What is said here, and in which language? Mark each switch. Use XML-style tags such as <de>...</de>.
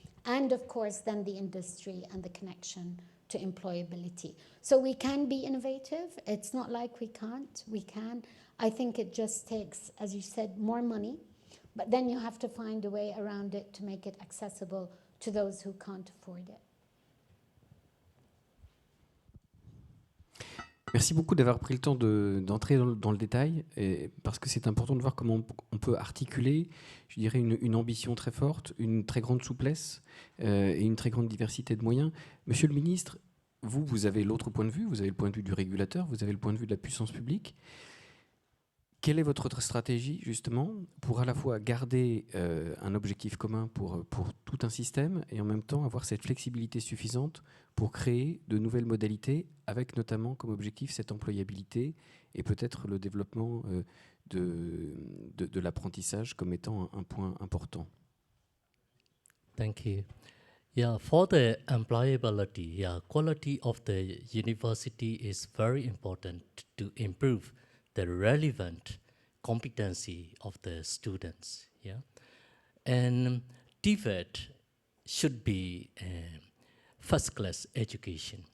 <en>And of course, then the industry and the connection to employability. So we can be innovative. It's not like we can't, we can. I think it just takes, as you said, more money, but then you have to find a way around it to make it accessible to those who can't afford it.</en> <fr>Merci beaucoup d'avoir pris le temps d'entrer dans le détail, parce que c'est important de voir comment on peut articuler, je dirais, une ambition très forte, une très grande souplesse et une très grande diversité de moyens. Monsieur le ministre, vous avez l'autre point de vue, vous avez le point de vue du régulateur, vous avez le point de vue de la puissance publique. Quelle est votre stratégie, justement, pour à la fois garder un objectif commun pour tout un système et en même temps avoir cette flexibilité suffisante pour créer de nouvelles modalités, avec notamment comme objectif cette employabilité et peut-être le développement de l'apprentissage comme étant un point important?</fr> <en>Thank you. Yeah, for the employability, yeah, quality of the university is very important to improve the relevant competency of the students. Yeah, and DVET should be first-class education.</en>